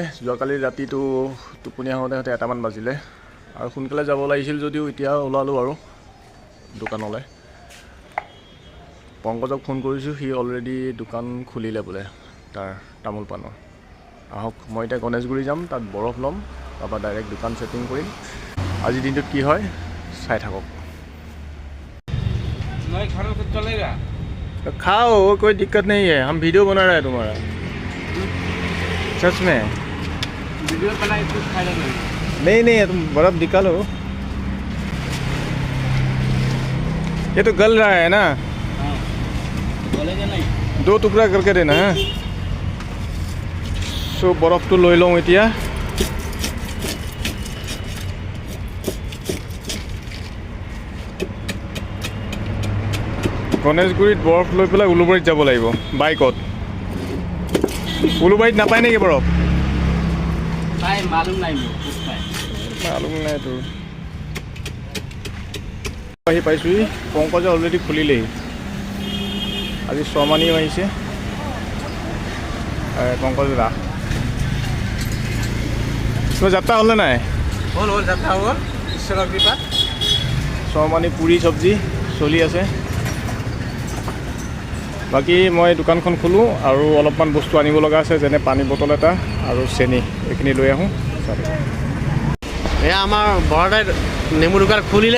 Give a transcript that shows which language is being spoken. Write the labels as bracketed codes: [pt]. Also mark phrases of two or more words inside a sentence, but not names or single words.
[as] যোৱাকালি ৰাতিটো টোপনি আহোঁতে 1মান বাজিলে আৰু সোনকালে যাব লাগিছিল যদিও এতিয়া ওলালোঁ আৰু দোকানলৈ। পংকজক ফোন কৰিছোঁ, সি অলৰেডি দোকান খুলিলে বোলে তাৰ তামোল পাণৰ। আহক, মই এতিয়া গণেশগুৰি যাম, তাত বৰফ ল'ম, তাৰপৰা ডাইৰেক্ট দোকান ছেটিং কৰিম। আজিৰ দিনটোত কি হয় চাই থাকক। [hi] खाओ, कोई दिक्कत नहीं है, हम वीडियो बना रहे हैं तुम्हारा। सच में वीडियो बनाए तो खाएगा नहीं, तुम बर्फ निकालो। ये तो गल रहा है ना, बोलेगा नहीं। 2 टुकड़ा करके देना है। सो बर्फ तो [as] লৈ লওঁ এতিয়া। গণেশগুৰিত বৰফ লৈ পেলাই উলুবাৰীত যাব লাগিব বাইকত। উলুবাৰীত নাপায় নেকি বৰফ? [hi] पाए मालूम नहीं मुझे कुछ पाए [as] মালুম নাই তোৰ। আহি পাইছোঁহি, পংকজে অলৰেডি খুলিলেই। আজি ছমানিও আহিছে। পংকজ দা তোমাৰ যাত্ৰা হ'লনে নাই? [hi] बोल जाता हो ईश्वर कृपा [as] ছমানি পুৰি চব্জি চলি আছে। বাকী মই দোকানখন খোলোঁ আৰু অলপমান বস্তু আনিব লগা আছে, যেনে পানী বটল এটা আৰু চেনি, এইখিনি লৈ আহোঁ। এয়া আমাৰ বৰদাই নেমু দোকান খুলিলে।